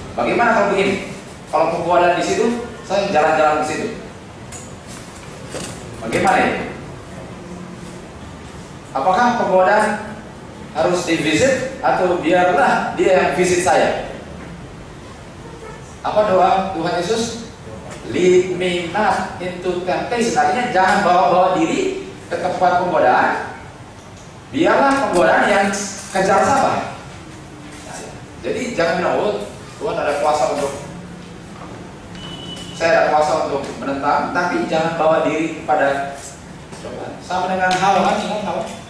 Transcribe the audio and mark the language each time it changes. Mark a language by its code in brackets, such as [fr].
[id] Bagaimana kalau begini? Kalau penggodaan di situ, saya jalan-jalan di situ. Bagaimana ini? Apakah penggodaan harus di-visit atau biarlah Dia yang visit saya? Apa doa Tuhan Yesus? [en] Lead me not into temptation. [id] Artinya jangan bawa-bawa diri ke tempat penggodaan. Biarlah penggodaan yang kejar sabar. Jadi jangan bilang, oh Tuhan ada kuasa untuk, saya ada kuasa untuk menentang, tapi jangan bawa diri pada cobaan. Sama dengan Hawa, kan? Ingat Hawa?